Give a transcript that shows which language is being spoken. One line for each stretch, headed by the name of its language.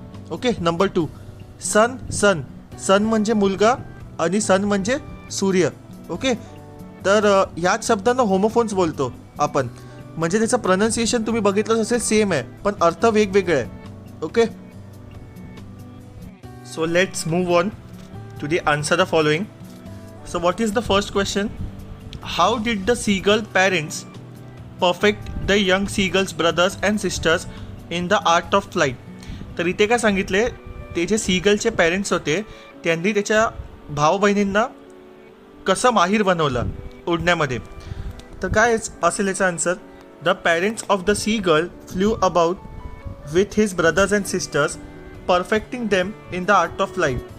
English: Okay. Number 2. Son. Son.
Marathi: सन म्हणजे मुलगा आणि सन म्हणजे सूर्य. ओके. तर ह्याच शब्दांना होमोफोन्स बोलतो आपण. म्हणजे त्याचं प्रोनाऊन्सिएशन तुम्ही बघितलंच असेल सेम आहे पण अर्थ वेगवेगळे आहे. Okay.
English: So let's move on to the answer the following. So what is the first question? How did the seagull parents perfect the young seagull's brothers and sisters in the art of flight?
Marathi: तर इथे काय सांगितले, ते जे सीगलचे parents होते त्यांनी त्याच्या भाऊ बहिणींना कसं माहीर बनवलं उडण्यामध्ये. तर काय असेल याचा answer,
English: The parents of the seagull flew about with his brothers and sisters perfecting them in the art of flight.